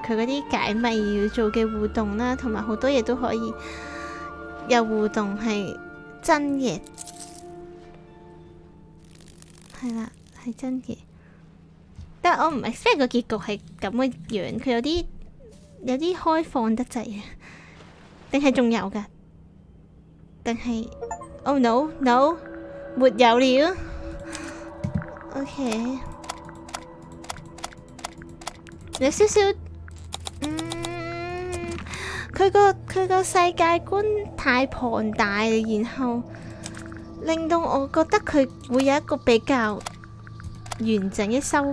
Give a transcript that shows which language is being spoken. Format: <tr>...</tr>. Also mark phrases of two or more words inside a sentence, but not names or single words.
<yue>佢嗰啲解謎要做嘅互動啦，同埋好多嘢都可以有互動，係真嘅，係啦，係真嘅。但係我唔expect個結局係咁嘅樣，佢有啲開放得滯啊，定係仲有㗎？</yue> <en>定係 Oh no no！</en> <yue>沒有了 ，OK， 有少少，佢個世界觀太龐大，然後令到我覺得佢會有一個比較完整嘅收</yue>